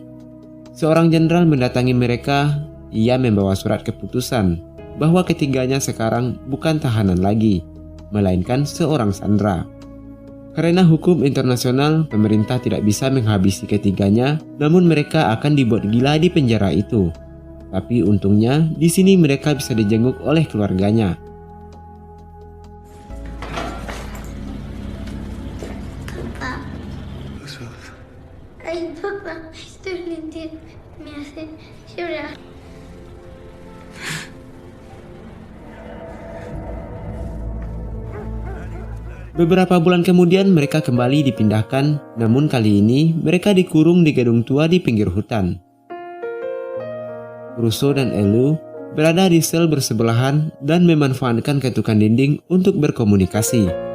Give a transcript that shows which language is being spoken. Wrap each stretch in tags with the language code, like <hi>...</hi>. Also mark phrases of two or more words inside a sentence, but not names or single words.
<id>Seorang jenderal mendatangi mereka. Ia membawa surat keputusan bahwa ketiganya sekarang bukan tahanan lagi, melainkan seorang sandera. Karena hukum internasional, pemerintah tidak bisa menghabisi ketiganya, namun mereka akan dibuat gila di penjara itu. Tapi untungnya di sini mereka bisa dijenguk oleh keluarganya.</id> <es>Ay, papá, esto me hace llorar.</es> <id>Beberapa bulan kemudian mereka kembali dipindahkan, namun kali ini mereka dikurung di gedung tua di pinggir hutan. Russo dan Elio berada di sel bersebelahan dan memanfaatkan ketukan dinding untuk berkomunikasi.</id>